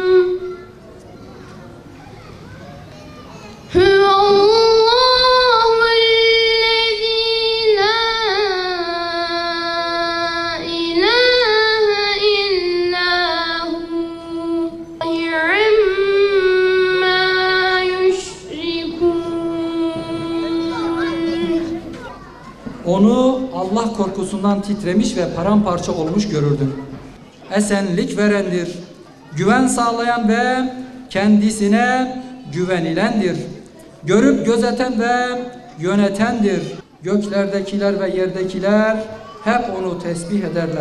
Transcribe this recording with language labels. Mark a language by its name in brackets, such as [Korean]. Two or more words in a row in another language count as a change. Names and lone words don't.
[Arabic] هو الله الذي لا إله إلا هو عما يشركون. [Turkish] Onu Allah korkusundan titremiş ve paramparça olmuş görürdün. Esenlik verendir, güven sağlayan ve kendisine güvenilendir. Görüp gözeten ve yönetendir. Göklerdekiler ve yerdekiler hep onu tesbih ederler.